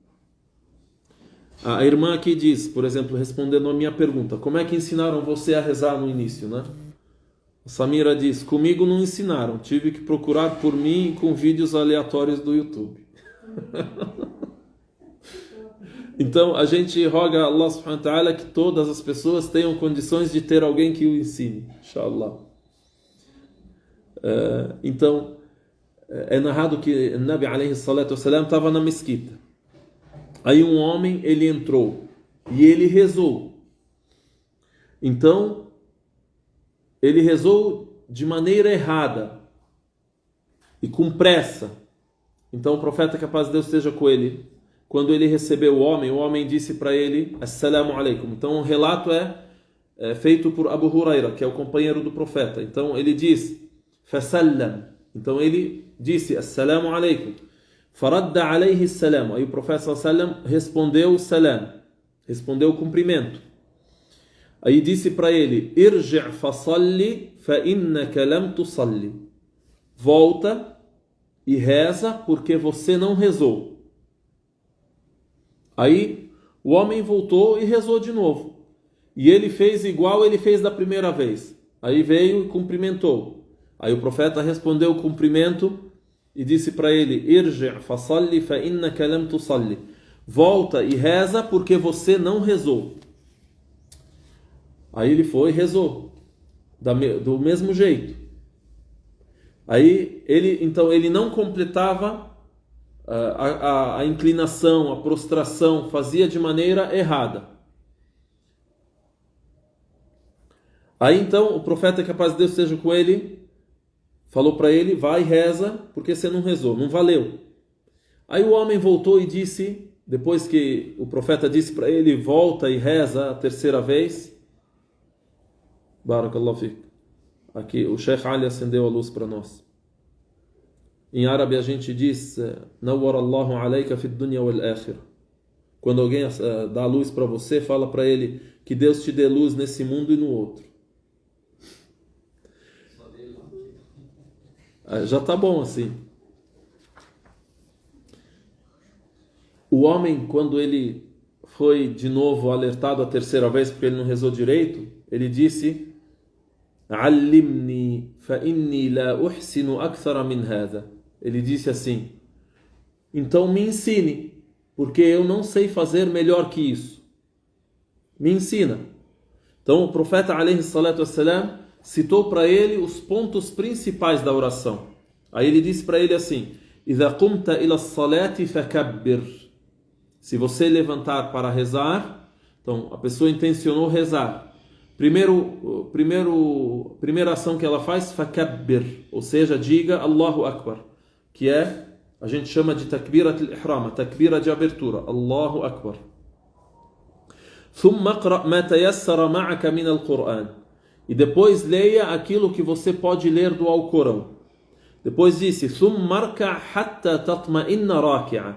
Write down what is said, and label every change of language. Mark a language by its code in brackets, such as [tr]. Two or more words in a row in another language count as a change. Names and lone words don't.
[pt] A irmã aqui diz, por exemplo, respondendo a minha pergunta, como é que ensinaram você a rezar no início, né? A Samira diz, comigo não ensinaram, tive que procurar por mim com vídeos aleatórios do YouTube. Então a gente roga a [ar] الله سبحانه وتعالى [pt] que todas as pessoas tenham condições de ter alguém que o ensine, inshallah. Então é narrado que o [ar] النبي عليه الصلاة والسلام [pt] estava na mesquita. Aí um homem, ele entrou e ele rezou. Então ele rezou de maneira errada e com pressa. Então o profeta, que a paz de Deus esteja com ele, quando ele recebeu o homem disse para ele, [ar] السلام عليكم. [pt] Então o relato é feito por Abu Huraira, que é o companheiro do profeta. Então ele diz, Fasallam. Então ele disse, [ar] السلام عليكم. فرد عليه السلام. [pt] Aí o profeta sallam respondeu salam, respondeu o cumprimento. Aí disse para ele, [ar] ارجع فصل فإنك لم تصل. [pt] Volta e reza porque você não rezou. Aí o homem voltou e rezou de novo. E ele fez igual ele fez da primeira vez. Aí veio e cumprimentou. Aí o profeta respondeu o cumprimento e disse para ele, [ar] ارجع فصل فإنك لم تصل. [pt] Volta e reza porque você não rezou. Aí ele foi e rezou do mesmo jeito. Aí ele não completava a inclinação, a prostração, fazia de maneira errada. Aí então o profeta, que a paz de Deus esteja com ele, falou para ele, vai e reza, porque você não rezou, não valeu. Aí o homem voltou e disse, depois que o profeta disse para ele, volta e reza a terceira vez. [ar] بارك الله فقه. [pt] Aqui o Sheikh Ali acendeu a luz para nós. Em árabe a gente diz, [ar] نور الله عليك في دنيا والآخرة. [pt] Quando alguém dá luz para você, fala para ele que Deus te dê luz nesse mundo e no outro. Já está bom assim. O homem, quando ele foi de novo alertado a terceira vez porque ele não rezou direito, ele disse, [ar] علمني فإني لا أحسن أكثر من هذا. [pt] Ele disse assim, então me ensine, porque eu não sei fazer melhor que isso. Me ensina. Então o profeta [ar] عليه الصلاة والسلام [pt] citou para ele os pontos principais da oração. Aí ele disse para ele assim, [ar] إِذَا قُمْتَ إِلَى الصَّلَاةِ فَكَبِّرْ. [pt] Se você levantar para rezar, então a pessoa intencionou rezar. Primeira ação que ela faz, فَكَبِّرْ, ou seja, diga [ar] الله أكبر, [pt] que a gente chama de [ar] تكبيرة الإحرام, [pt] takbira de abertura, [ar] الله أكبر. ثُمَّ اقْرَأْ مَا تَيَسَّرَ مَعَكَ مِنَ الْقُرْآنِ. [pt] E depois leia aquilo que você pode ler do Alcorão. Depois disse, [ar] ثُمَّ ارْكَعْ حَتَّى تَطْمَئِنَّ رَاكِعًا.